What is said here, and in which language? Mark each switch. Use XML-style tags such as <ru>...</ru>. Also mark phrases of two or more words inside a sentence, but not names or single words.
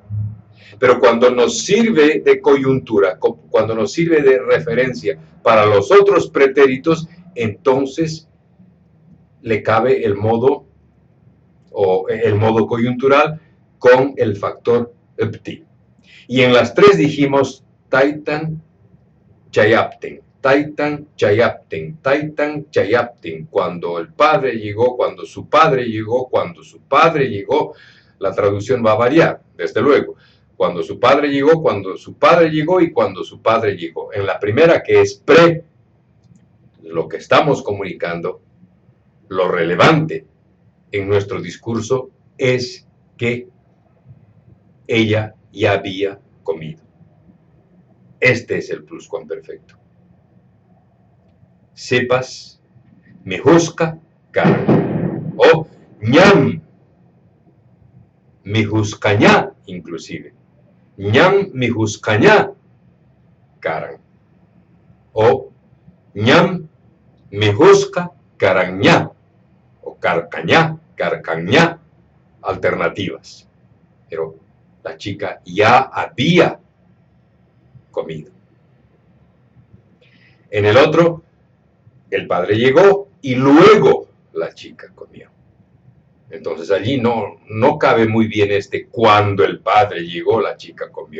<es>Pero cuando nos sirve de coyuntura, cuando nos sirve de referencia para los otros pretéritos, entonces le cabe el modo coyuntural con el factor pti. Y en las tres dijimos</es> <qu>taitan, chayapten, taitan, chayapten, taitan, chayapten.</qu> <es>Cuando el padre llegó, cuando su padre llegó, cuando su padre llegó, la traducción va a variar, desde luego. Cuando su padre llegó, cuando su padre llegó y cuando su padre llegó. En la primera, que es pre, lo que estamos comunicando, lo relevante en nuestro discurso es que ella ya había comido. Este es el pluscuamperfecto.</es> <qu>Sepas, mejuska, karan. O ñam, mejuskañá, inclusive. ñam, mejuskañá, karan. O ñam, mejuska, karanñá. O carcañá, carcañá,</qu> <es>alternativas. Pero la chica ya había comido. En el otro, el padre llegó y luego la chica comió. Entonces allí no cabe muy bien cuando el padre llegó, la chica comió.</es>